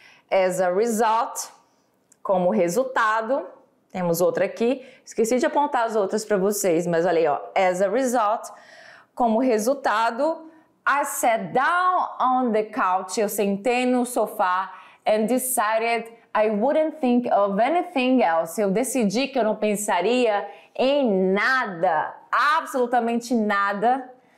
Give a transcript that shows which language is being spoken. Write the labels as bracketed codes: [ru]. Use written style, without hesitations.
[en] As a result, [pt] como resultado, temos outra aqui. Esqueci de apontar as outras para vocês, mas olha aí, ó. [en] As a result, [pt] como resultado, [en] I sat down on the couch, [pt] eu sentei no sofá [en] and decided I wouldn't think of anything else. [pt] Eu decidi que eu não pensaria em nada, absolutamente nada.